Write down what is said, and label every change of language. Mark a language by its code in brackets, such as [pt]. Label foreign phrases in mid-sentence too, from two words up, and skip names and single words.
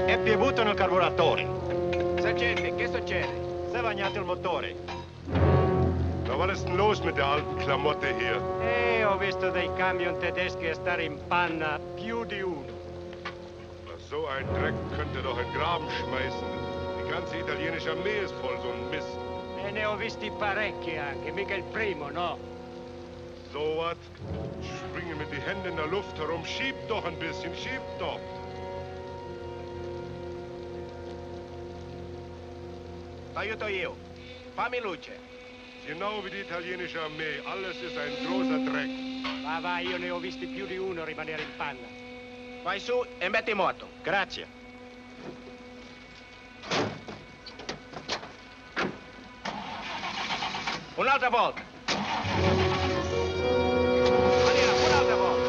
[it] È piovuto nel carburatore. Sergente, che succede? Si è bagnato il motore. [de] Na, was ist denn los mit der alten Klamotte hier? [it] Ho visto dei camion tedeschi a stare in panna, più di uno. [de] So ein Dreck könnte doch in Graben schmeißen. Die ganze italienische Armee ist voll so ein Mist. [it] E ne ho visti parecchi anche, mica il primo, no? [de] So was? Springen mit die Hände in der Luft herum. Schiebt doch ein bisschen, schiebt doch. [it] Aiuto io. Fammi luce. [de] Genau wie die italienische Armee. Alles ist ein großer Dreck. [it] Va, va, io ne ho visti più di uno rimanere in panna. Vai su e metti moto. Grazie. Un'altra volta. Andiamo, un'altra volta.